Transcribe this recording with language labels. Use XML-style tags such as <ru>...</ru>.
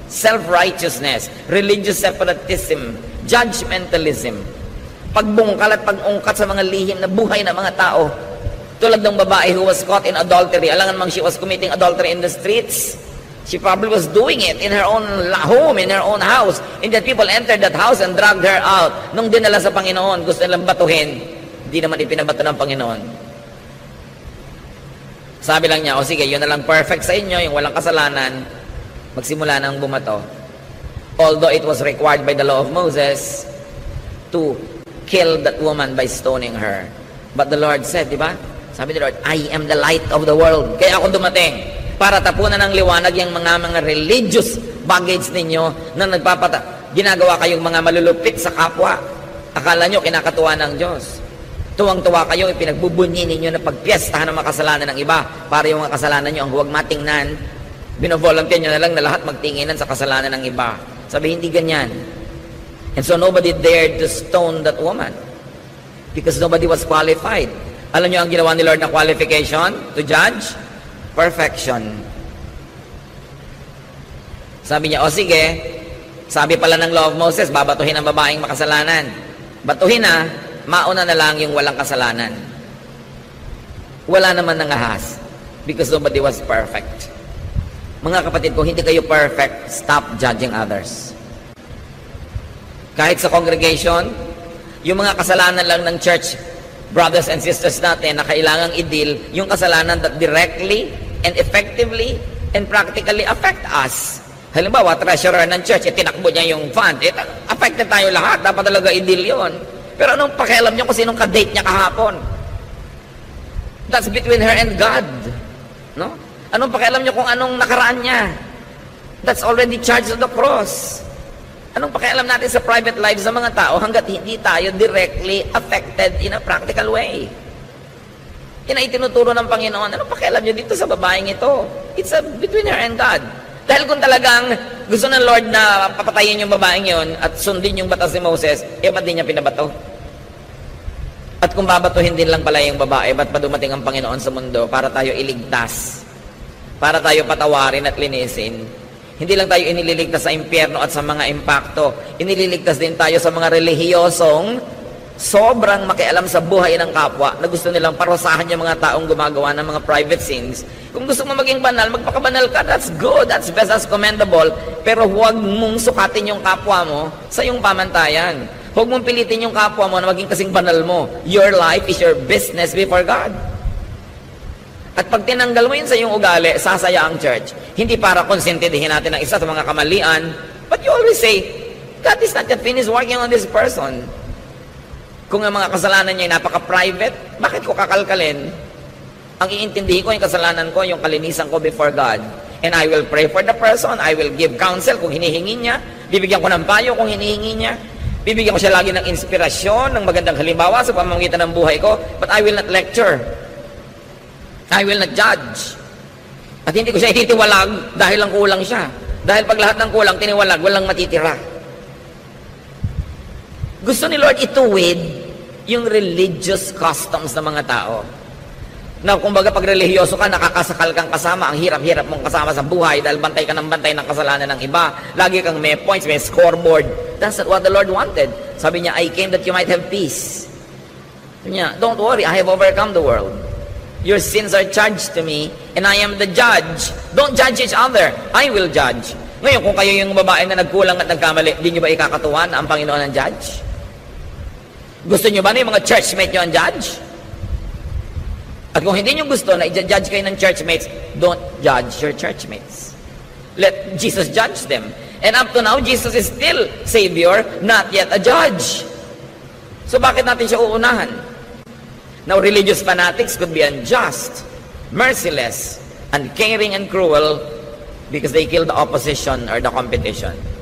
<en>Self-righteousness, religious separatism, judgmentalism,</en> <tl>pagbungkal at pag-ungkat sa mga lihim na buhay ng mga tao. Tulad ng babae</tl> <en>who was caught in adultery.</en> <tl>Alangan mang</tl> <en>she was committing adultery in the streets. She probably was doing it in her own home, in her own house. And that people entered that house and dragged her out.</en> <tl>Nung dinala sa Panginoon, gusto nilang batuhin. Hindi naman ipinabato ng Panginoon. Sabi lang niya, o sige, yun na lang perfect sa inyo, yung walang kasalanan, magsimula nang bumato.</tl> <en>Although it was required by the law of Moses to kill that woman by stoning her. But the Lord said,</en> <tl>di ba? Sabi ni Lord,</tl> <en>I am the light of the world.</en> <tl>Kaya ako dumating para tapunan ng liwanag yung mga religious baggage ninyo na ginagawa kayong mga malulupit sa kapwa. Akala nyo kinakatuwa ng Diyos. Tuwang-tuwa kayo, ipinagbubunyi ninyo na pagpiestahan ng mga kasalanan ng iba para yung mga kasalanan nyo ang huwag matingnan. Binovolunteer nyo na lang na lahat magtinginan sa kasalanan ng iba. Sabi, hindi ganyan.</tl> <en>And so nobody dared to stone that woman because nobody was qualified.</en> <tl>Alam nyo ang ginawa ni Lord na</tl> <en>qualification to judge?</en> <tl>Perfection. Sabi niya, o sige, sabi pala ng law of Moses, babatuhin ang babaeng makasalanan. Batuhin na, mauna na lang yung walang kasalanan. Wala naman nangahas</tl> <en>because nobody was perfect.</en> <tl>Mga kapatid, kung hindi kayo perfect,</tl> <en>stop judging others.</en> <tl>Kahit sa congregation, yung mga kasalanan lang ng church, brothers and sisters natin, na kailangang i-deal, yung kasalanan</tl> <en>that directly and effectively and practically affect us.</en> <tl>Halimbawa, treasurer ng church, tinakbo niya yung fund. Affected tayo lahat. Dapat talaga i-deal yun. Pero anong pakialam niyo kung sinong ka-date niya kahapon?</tl> <en>That's between her and God. No?</en> <tl>Anong pakialam niyo kung anong nakaraan niya?</tl> <en>That's already charged on the cross.</en> <tl>Anong pakialam natin sa private lives ng mga tao hanggat hindi tayo directly affected</tl> <en>in a practical way?</en> <tl>Yan ay tinuturo ng Panginoon. Anong pakialam niyo dito sa babaeng ito?</tl> <en>It's between her and God.</en> <tl>Dahil kung talagang gusto ng Lord na papatayin yung babaeng yon at sundin yung batas ni Moses, ba't di niya pinabato? At kung babatuhin din lang pala yung babae, ba't pa dumating ang Panginoon sa mundo para tayo iligtas? Para tayo patawarin at linisin? Hindi lang tayo inililigtas sa impyerno at sa mga impakto. Inililigtas din tayo sa mga relihiyosong sobrang makialam sa buhay ng kapwa na gusto nilang parusahan yung mga taong gumagawa ng mga private sins. Kung gusto mo maging banal, magpakabanal ka.</tl> <en>That's good. That's best. That's commendable.</en> <tl>Pero huwag mong sukatin yung kapwa mo sa iyong pamantayan. Huwag mong pilitin yung kapwa mo na maging kasing banal mo.</tl> <en>Your life is your business before God.</en> <tl>At pag tinanggal mo yun sa iyong ugali, sasaya ang church. Hindi para konsentidihin natin ang isa sa mga kamalian.</tl> <en>But you always say, God is not yet finished working on this person.</en> <tl>Kung ang mga kasalanan niya ay napaka-private, bakit ko kakalkalin? Ang iintindihin ko yung kasalanan ko, yung kalinisan ko before God.</tl> <en>And I will pray for the person. I will give counsel</en> <tl>kung hinihingi niya. Bibigyan ko ng payo kung hinihingi niya. Bibigyan ko siya lagi ng inspirasyon, ng magandang halimbawa sa pamamagitan ng buhay ko.</tl> <en>But I will not lecture. I will not judge.</en> <tl>At hindi ko siya ititiwalag dahil lang kulang siya. Dahil pag lahat ng kulang, tiniwalag, walang matitira. Gusto ni Lord ituwid yung religious customs ng mga tao. Na kumbaga pag relihiyoso ka, nakakasakal kang kasama, ang hirap-hirap mong kasama sa buhay dahil bantay ka ng bantay ng kasalanan ng iba. Lagi kang may points, may scoreboard.</tl> <en>That's not what the Lord wanted. Sabi niya, I came that you might have peace. Sabi niya, don't worry, I have overcome the world. Your sins are charged to me, and I am the judge. Don't judge each other. I will judge.</en> <tl>Ngayon, kung kayo yung babae na nagkulang at nagkamali, di nyo ba ikakatuwa na ang Panginoon ang judge? Gusto nyo ba na yung mga churchmate nyo ang judge? At kung hindi nyo gusto na i-judge kayo ng churchmates,</tl> <en>don't judge your churchmates. Let Jesus judge them. And up to now, Jesus is still Savior, not yet a judge.</en> <tl>So bakit natin siya uunahan?</tl> <en>Now, religious fanatics could be unjust, merciless, uncaring, and cruel because they kill the opposition or the competition.</en>